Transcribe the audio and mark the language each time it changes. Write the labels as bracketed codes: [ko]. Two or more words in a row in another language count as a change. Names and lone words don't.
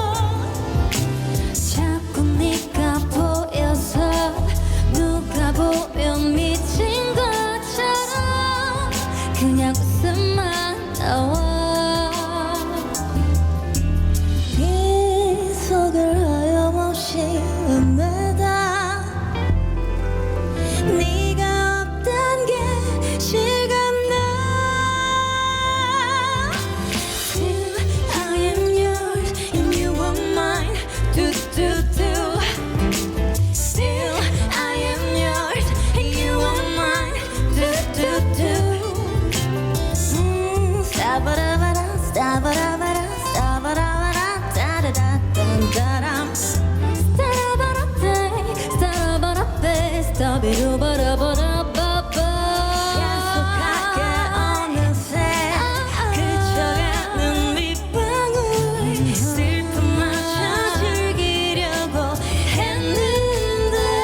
[ko] 자꾸 네가 보여서 누가 보면 미친 것처럼 그냥 웃음만 나와 이 속을 하염없이 헤매다 네가 없단 게 실감나 [en] Still I am yours and you are mine do do do Still I am yours and you are mine do do do Stabarabara stabarabara stabarabara da-da-da-dum-da-dum Stabarabara stabarabara stabirubarabara-ba-ba [ko] 약속할게 어느새 그쳐가는 빗방울 슬픔마저 즐기려고 했는데